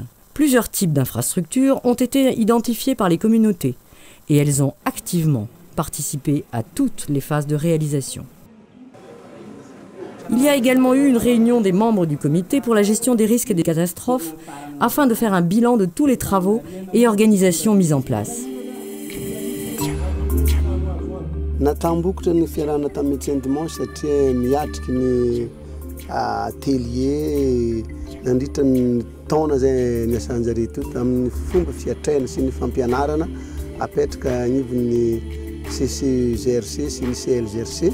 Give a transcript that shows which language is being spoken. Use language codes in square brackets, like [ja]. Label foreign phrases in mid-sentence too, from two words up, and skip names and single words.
[fr] Plusieurs types d'infrastructures ont été identifiés par les communautés, et elles ont activement participé à toutes les phases de réalisation. Il y a également eu une réunion des membres du comité pour la gestion des risques et des catastrophes afin de faire un bilan de tous les travaux et organisations mises en place. [mg] Natambokatra ny fiarahana tamin'ny [fr] médecin dimanche [mg] satria miatriky ny atelier nandritra ny taona zay niasanjare to amin'ny fomba fiatraina sy ny fampianarana apetraka anivon'ny CCGRC sy ny CLGRC.